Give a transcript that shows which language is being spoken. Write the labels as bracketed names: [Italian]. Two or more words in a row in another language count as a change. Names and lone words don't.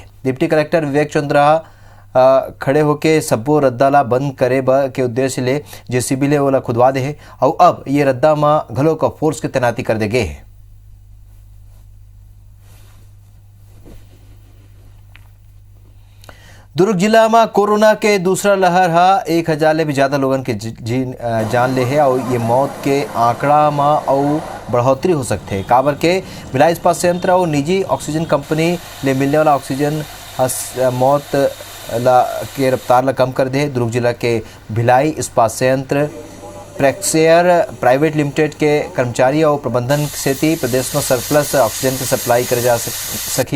[Chhattisgarhi] डिप्टी कलेक्टर विवेक चंद्र खड़े होके सब्बो रद्दा ला बंद करे के उद्देश्य ले JCB ले ओला खुदवा दे है और अब ये रद्दा में घलो का फोर्स के तैनाती कर दे गए है। दुर्ग जिला में कोरोना के दूसरा लहर हा 1000 ले भी ज्यादा लोगन के जान ले है और ये मौत के आंकड़ा में और बढ़ोतरी हो सकते है। काबर के भिलाई इस्पात संयंत्र और निजी ऑक्सीजन कंपनी ले मिलने वाला ऑक्सीजन मौत ला के रफ्तार ला कम कर दे। दुर्ग जिला के भिलाई इस्पात संयंत्र प्रेक्सेयर प्राइवेट लिमिटेड के कर्मचारी और प्रबंधन से प्रदेश में सरप्लस ऑक्सीजन की सप्लाई करे जा सकी।